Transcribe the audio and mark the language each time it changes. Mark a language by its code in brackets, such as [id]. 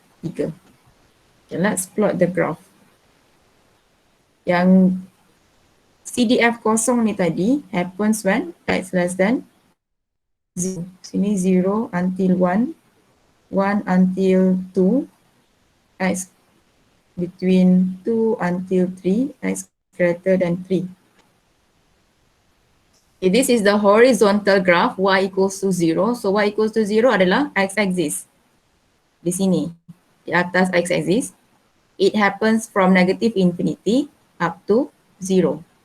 [en] Okay, let's plot the graph. [ms] Yang CDF kosong ni tadi [en] happens when X less than 0. Sini 0 until 1, 1 until 2, X between 2 until 3, X greater than 3. Okay, this is the horizontal graph, y equals to 0. So y equals to 0 [ms] adalah [en] x-axis. [ms] Di sini, di atas x-axis. [en] It happens from negative infinity up to 0.